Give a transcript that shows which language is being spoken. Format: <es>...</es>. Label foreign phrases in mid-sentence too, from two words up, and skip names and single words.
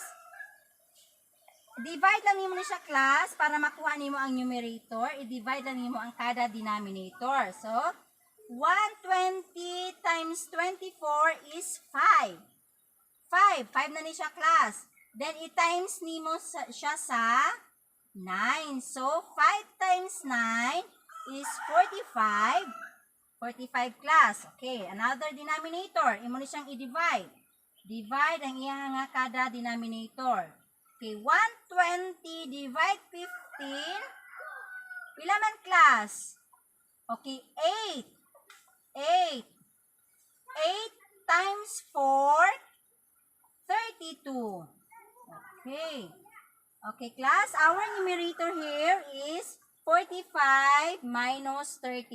<ceb>Divide lang nimo ni siya, class, para makuha nimo ang numerator. I-divide lang nimo ang kada denominator.</ceb> <en>So, 120 times 24 is 5.</en> <ceb>5 na ni siya, class. Then, i-times nimo siya sa 9.</ceb> <en>So, 5 times 9 is 45. 45, class. Okay, another denominator.</en> <ceb>Imo ni siyang i-divide. Divide ang iya nga kada denominator.</ceb> <en>Okay, 120 divide 15.</en> <ceb>Pila man,</ceb> <en>class? Okay, 8. 8 times 4, 32. Okay. Okay, class, our numerator here is 45 minus 32.</en>